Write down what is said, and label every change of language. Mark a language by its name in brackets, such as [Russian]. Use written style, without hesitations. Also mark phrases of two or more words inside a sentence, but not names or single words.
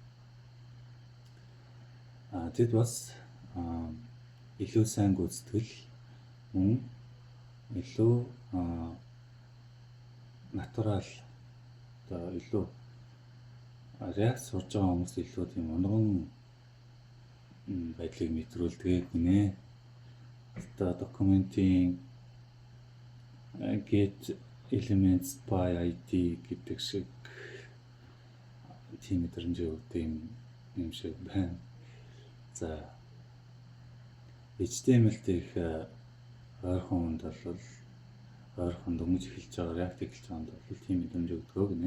[Mongolian] Тэд бас илүү сайн гүйцэтгэл мөн илүү натурал одоо илүү React сурж байгаа хүмүүс илүү тийм унган байдлыг мэдрүүлдэг гинэ. Одоо документийн [English] get elements by ID [Mongolian] гэдэг шиг тийм мэдрэмж өгдөг юм шиг байна. За HTML дэх ойрхон хүнд бол ойрхон дөнгөж эхэлж байгаа React эхэлж байгаа хүнд бол тийм мэдрэмж өгдөг гинэ.